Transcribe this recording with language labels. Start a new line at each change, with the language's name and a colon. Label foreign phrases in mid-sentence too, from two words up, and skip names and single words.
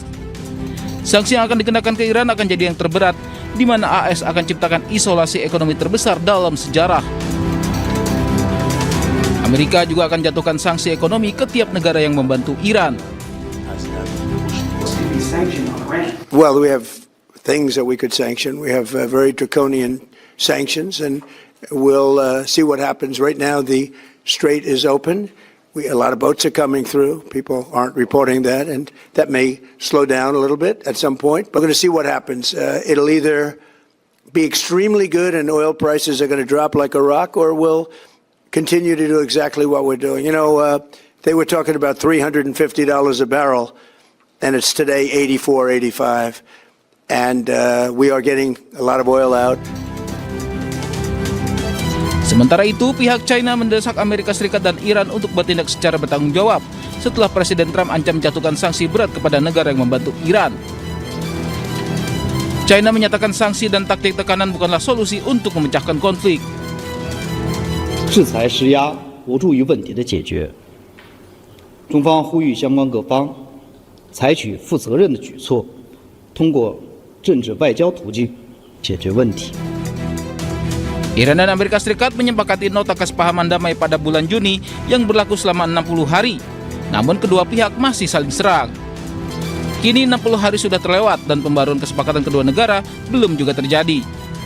Indonesian: Sanksi yang akan dikenakan ke Iran akan jadi yang terberat, di mana AS akan ciptakan isolasi ekonomi terbesar dalam sejarah. Amerika juga akan jatuhkan sanksi ekonomi ke tiap negara yang membantu Iran.
English: Well, we have things that we could sanction. We have very draconian sanctions, and we'll see what happens. Right now, the strait is open. A lot of boats are coming through. People aren't reporting that, and that may slow down a little bit at some point. But we're going to see what happens. It'll either be extremely good and oil prices are going to drop like a rock, or we'll continue to do exactly what we're doing. You know, they were talking about $350 a barrel, and it's today 84, 85. And we are getting a lot of oil out.
Indonesian: Sementara itu, pihak China mendesak Amerika Serikat dan Iran untuk bertindak secara bertanggung jawab setelah Presiden Trump ancam menjatuhkan sanksi berat kepada negara yang membantu Iran. China menyatakan sanksi dan taktik tekanan bukanlah solusi untuk memecahkan konflik.
Chinese: 制裁施压无助于问题的解决。中方呼吁相关各方采取负责任的举措，通过政治外交途径解决问题。
Indonesian: Iran dan Amerika Serikat menyepakati nota kesepahaman damai pada bulan Juni yang berlaku selama 60 hari. Namun kedua pihak masih saling serang. Kini 60 hari sudah terlewat dan pembaruan kesepakatan kedua negara belum juga terjadi.